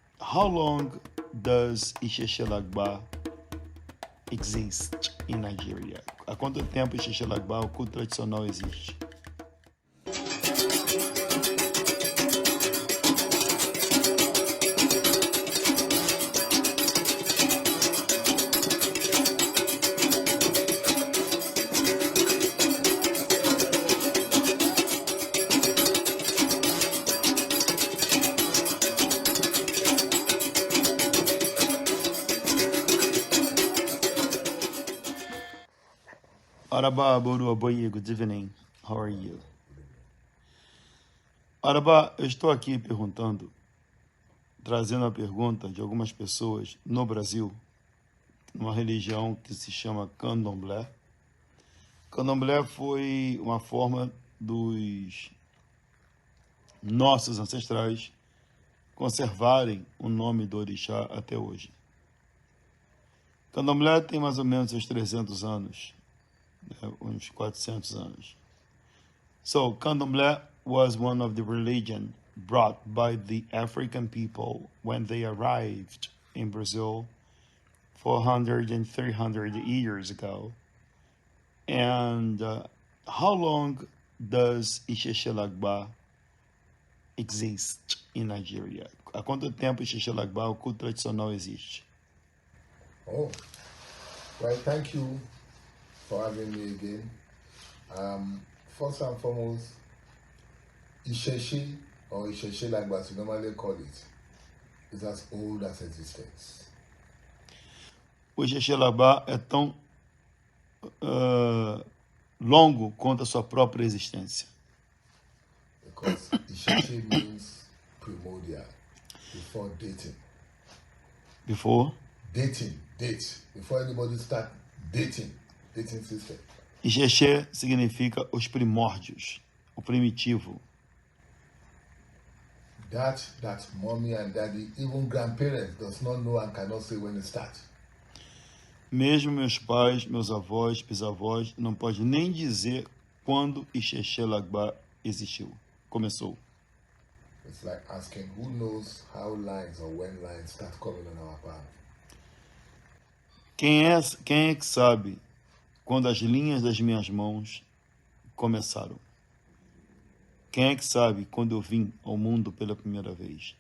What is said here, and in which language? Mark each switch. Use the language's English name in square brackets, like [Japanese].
[English] How long does Ixexelagba exist in Nigeria? [Portuguese] Há quanto tempo Ixexelagba, o culto tradicional, existe? [English] Araba Boru Aboye, good evening. How are you? [Portuguese] Araba, eu estou aqui trazendo a pergunta de algumas pessoas no Brasil, numa religião que se chama Candomblé. Candomblé foi uma forma dos nossos ancestrais conservarem o nome do orixá até hoje. Candomblé tem mais ou menos uns 300 anos, uns 400 anos. [English] So, Candomblé was one of the religion brought by the African people when they arrived in Brazil 400 and 300 years ago. And how long does Ixexelagba exist in Nigeria? [Portuguese] Há quanto tempo Ixexelagba, o culto tradicional, existe? [English] Oh, well, thank you for having me again. First and foremost, Ixexe, or Ixexelagba, as we normally call it, is as old as existence. [Portuguese] O Ixexelagba é tão longo quanto a sua própria existência. [English] Because Ixexe means primordial, before dating. Before? Date. Before anybody start dating system. [Portuguese] Ixexe significa os primórdios, o primitivo. [English] That mommy and daddy, even grandparents, does not know and cannot say when it starts. [Portuguese] Mesmo meus pais, meus avós, bisavós, não podem nem dizer quando Ixexelagba existiu, começou. [English] It's like asking who knows how lines or when lines start coming on our path. [Portuguese] Quem é que sabe quando as linhas das minhas mãos começaram? Quem é que sabe quando eu vim ao mundo pela primeira vez?